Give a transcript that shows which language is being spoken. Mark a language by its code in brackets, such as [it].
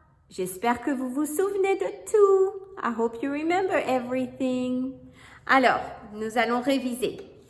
[fr] J'espère que vous vous souvenez de tout. [en] I hope you remember everything. [fr] Alors, nous allons réviser.